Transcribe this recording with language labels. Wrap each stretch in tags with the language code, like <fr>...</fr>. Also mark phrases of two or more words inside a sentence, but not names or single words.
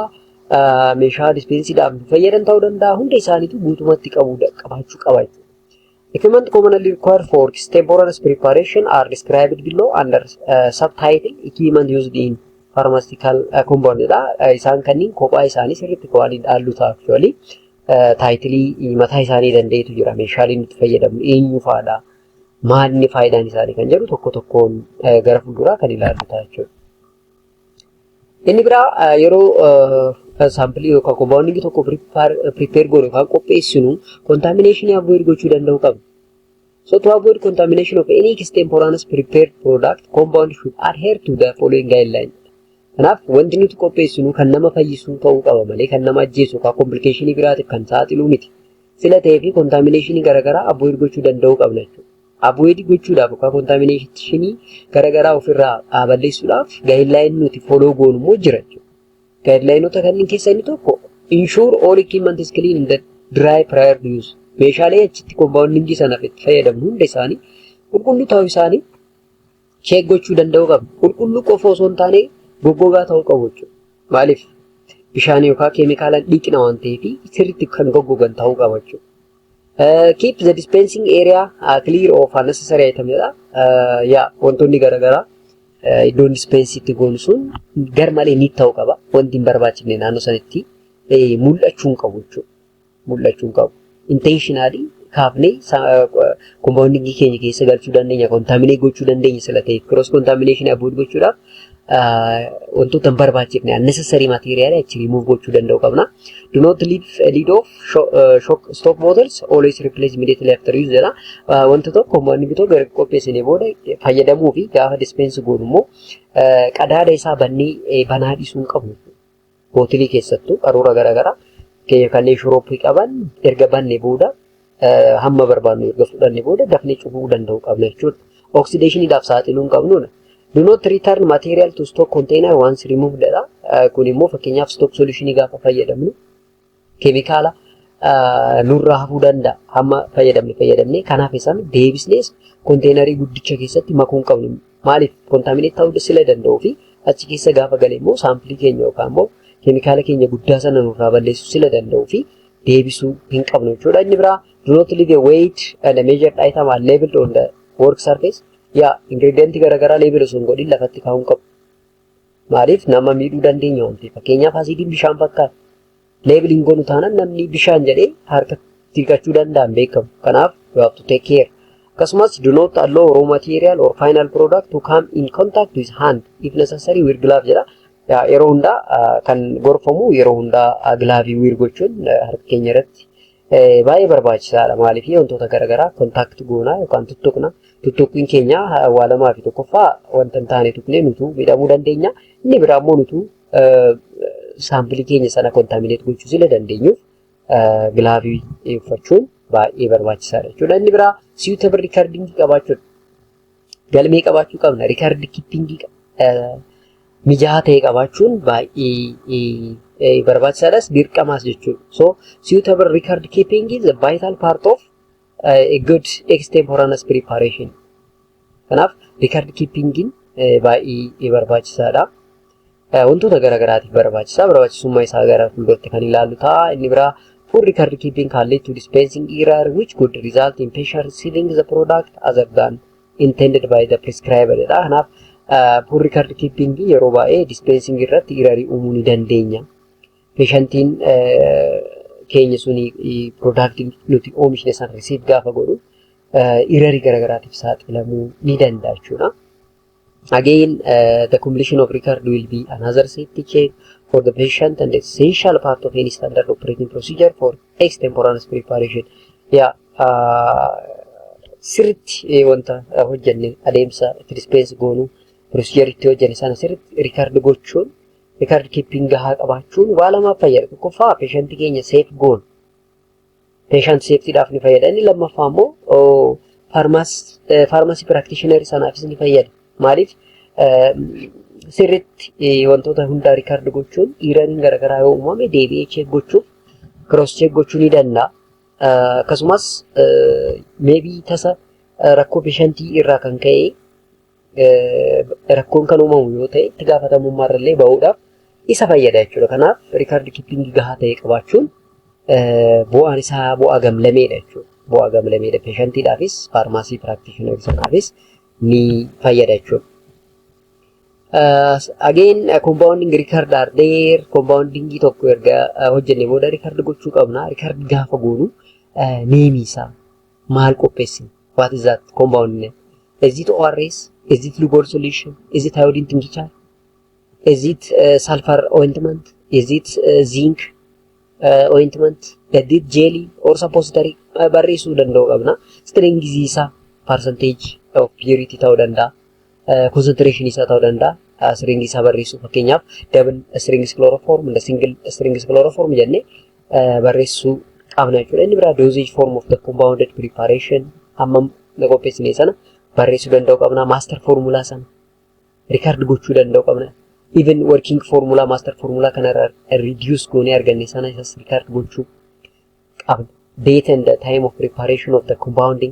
<om>Meeshaa dispensiidhaaf fayyadan ta'uu danda'a. Hunda isaaniitu guutumatti qabaachuu qaba.</om> <en>Equipment commonly required for extemporaneous preparation are described below under subtitle equipment used in pharmaceutical compound.</en> <om>Isaan kanniin kophaa isaanii sirriitti waan dhaallu ta'a actually. Taayitilii mataa isaanii danda'etu jira. Meeshaaleen itti fayyadamnu eenyu fa'aadha? Maalni faayidaan isaanii kan jedhu tokko tokkoon gara fuulduraa kan ilaallu ta'a jechuudha. Inni biraa yeroo saampilii yookaan compounding tokko prepare goonu yookaan qopheessinu</om> <en>contamination avoid</en> <om>gochuu danda'uu qabna.</om> <en>So to avoid contamination of any extemporaneous prepared product, compound should adhere to the following guidelines.</en> <om>Kanaaf wanti nuti qopheessinu kan nama fayyisuu ta'uu qaba malee kan nama ajjeesu yookaan complicationii biraatiif kan saaxiluu miti. Sila ta'ee fi contaminationii garaagaraa avoid gochuu danda'uu qabna jechuudha. Avoid gochuudhaaf yookaan contaminationii garaagaraa ofirraa balleessuudhaaf guideline nuti follow goonu immoo jira jechuudha. Guidelinota kanneen keessaa inni tokko</om> <en>ensure all equipment is clean in the dry prior to use.</en> <om>Meeshaalee achitti compounding sanaaf itti fayyadamnu hunda isaanii qulqulluu ta'uu isaanii check gochuu danda'uu qabna. Qulqulluu qofa osoo hin taane goggogaa ta'uu qabu jechuudha. Maaliif bishaan yookaan keemikaalaan dhiqna waan ta'eef sirriitti kan goggogan ta'uu qaba jechuudha.</om> <en>Keep the dispensing area clear of unnecessary items jedha.</en> <om>Wantoonni garaagaraa iddoon dispensiitti goonu sun garmalee ni ta'uu qaba. Wanti hin barbaachifne naannoo sanatti mul'achuu hin qabu jechuudha. Mul'achuu hin qabu. Intentionally kaafnee compounding keenya keessa galchuu dandeenya, contaminate gochuu dandeenya sila ta'eef</om> <en>cross contamination avoid</en> <om>gochuudhaaf wantoota hin barbaachifne</om> <en>unnecessary material</en> <om>achi remove gochuu danda'uu qabna.</om> <en>Do not leave a lid of stock bottles, always replace immediately after use jedha.</en> <om>Wanta tokko compounding tokko gara qopheessinee booda fayyadamuu fi gaafa dispense goonu immoo qadaada isaa banaa dhiisuu hin qabnu. Bootilii keessattuu qaruura garaagaraa kanneen shurooppii qaban erga banne booda hamma barbaadnu erga fudhanne booda dafnee cufuu danda'uu qabna jechuudha. Oxidationiidhaaf saaxiluu hin qabnudha.</om> <en>Do not return material to stock container once removed dha.</en> <om>Kun immoo fakkeenyaaf</om> <en>stock solutionii</en> <om>gaafa fayyadamnu keemikaala nurraa hafuu danda'a. Hamma fayyadamne kanaaf isaan deebisnees konteenarii guddicha keessatti makuu hin qabnu. Maaliif contaminate ta'uu sila danda'uu fi achi keessa gaafa galee immoo saampilii keenya yookaan immoo keemikaala keenya guddaa sana nurraa balleessuu sila danda'uu fi deebisuu hin qabnu jechuudha. Inni biraa</om> <en>do not leave a weight and a measured item are labeled on the work surface.</en> <om>Ingredient garaagaraa label osoo hin godhin lafatti kaa'uu hin qabu. Maaliif nama miidhuu dandeenya waan ta'eef. Fakkeenyaaf asiidiin bishaan fakkaata. Labeling goonu taanaan namni bishaan jedhee harka dhiqachuu danda'an beekamu.</om> <en>Kanaaf you have to take care. Akkasumas do not allow raw material or final product to come in contact with hand if necessary with glove jedha.</en> <om>Yeroo hundaa kan gorfamu yeroo hundaa gilaavii wear gochuun harka keenya irratti baay'ee barbaachisaadha. Maaliif wantoota garaagaraa contact goonaa yookaan tuttuqna. Tuttuqqiin keenya waa lamaa fi tokkoffaa wanta hin taane tuqnee nutu miidhamuu dandeenya. Inni biraa immoo nutu saampilii keenya sana contaminate gochuu sila dandeenyuuf gilaavii uffachuun baay'ee barbaachisaadha jechuudha. Inni biraa</om> <en>suitable recording</en> <om>qabaachuudha. Galmee qabaachuu qabna.</om> <en>Record keeping</en> <om>mijaa'aa ta'e qabaachuun baay'ee barbaachisaadhas dirqamaas jechuudha.</om> <en>So suitable record keeping is a vital part of a good extemporaneous preparation.</en> <om>Kanaaf</om> <en>record keeping</en> <om>baay'ee barbaachisaadha. Wantoota garaagaraatiif barbaachisummaa isaa gara fuulduratti kan ilaallu ta'a. Inni biraa</om> <en>poor record keeping can lead to dispensing error which could result in patient receiving the product other than intended by the prescriber.</en> <om>Kanaaf</om> <en>poor record keeping</en> <om>yeroo baay'ee dispensing irratti error uumuu ni dandeenya. Patientiin keenya suni product nuti oomishne san receive gaafa godhu error garaagaraatiif saaxilamuu ni danda'a jechuudha.</om> <en>Again, the completion of record will be another safety check for the patient and essential part of any standard operating procedure for extemporaneous preparation. Yeah,</en> <om>sirriitti wanta hojjenne adeemsa itti dispense goonu procedure itti hojjenne sana sirriitti record gochuun</om> <en>record keeping</en> <om>gahaa qabaachuun waa lamaaf fayyada. Tokkoffaa patient keenya safe goon</om> <en>patient safety</en> <om>dhaaf ni fayyada. Inni lammaffaa immoo</om> <en>pharmacy practitioner</en> <om>sanaafis ni fayyada. Maaliif sirriitti wantoota hundaa record gochuun erroriin garaagaraa yoo uumame deebi'ee check gochuuf</om> <en>cross check</en> <om>gochuu ni danda'a. Akkasumas maybe tasa rakkoo patientii irraa kan ka'e rakkoon kan uumamu yoo ta'e itti gaafatamummaa irrallee bahuudhaaf isa fayyada jechuudha. Kanaaf</om> <en>record keeping</en> <om>gahaa ta'e qabaachuun bu'aan isaa bu'aa gamlameedha jechuudha. Bu'aa gamlameedha patientiidhaafis</om> <en>pharmacy practitioner</en> <om>sanaafis ni fayyada jechuudha.</om> <en>Again, compounding record are there. Compounding tokko erga hojjenne booda record gochuu qabna. Record gaafa goonu name isaa maal qopheessine? What is that compounding? Is it ORS? Is it lubor solution? Is it iodine tincture? Is it sulfur ointment? Is it zinc ointment? Is it jelly or suppository?</en> <om>Barreessuu danda'uu qabna. Strength isaa</om> <en>percentage of purity</en> <om>ta'uu danda'a. Concentration isaa ta'uu danda'a. Strength isaa barreessuu fakkeenyaaf</om> <en>double strength chloroform and single strength chloroform</en> <om>jennee barreessuu qabna jechuudha. Inni biraa</om> <en>dosage form of the compounded preparation</en> <om>hammam qopheessine sana barreessuu danda'uu qabna.</om> <en>Master formula</en> <om>sana record gochuu danda'uu qabna.</om> <en>Even working formula master formula</en> <om>kana reduce goonee arganne sana isas record gochuu qabna.</om> <en>Date and the time of preparation of the compounding.</en>